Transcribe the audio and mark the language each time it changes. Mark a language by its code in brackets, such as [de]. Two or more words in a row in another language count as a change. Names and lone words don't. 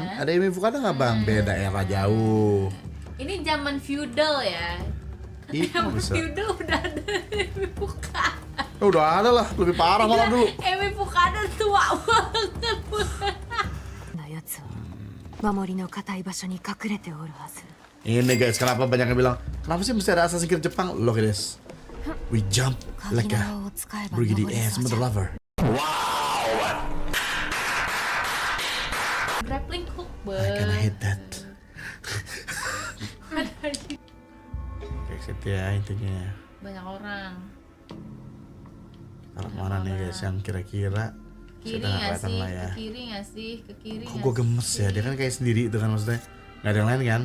[id] Ada Emi Fukada nggak bang? Beda era jauh. Ini zaman feudal ya. Itu Zaman bisa. feudal udah ada Emi Fukada. Udah ada lah, lebih parah malah dulu. Emi Fukada tua banget. [ja] のやつは守りの固い場所に隠れておるはず。 [id] Ini guys, kenapa banyak yang bilang, kenapa sih mesti ada Assassin's Creed Jepang? [en] Look at this. We jump like a Brigady Ace Mother Lover. Grappling hook I kinda hate that. [id] Kayak gitu ya intinya. Banyak orang. Kalau mana nih guys yang kira-kira Kiri kita nggak nggak kelihatan sih? lah ya. Ke kiri nggak sih? Ke kiri Kok nggak gue gemes sih? ya, dia kan kayak sendiri itu kan maksudnya. Nggak ada yang lain kan?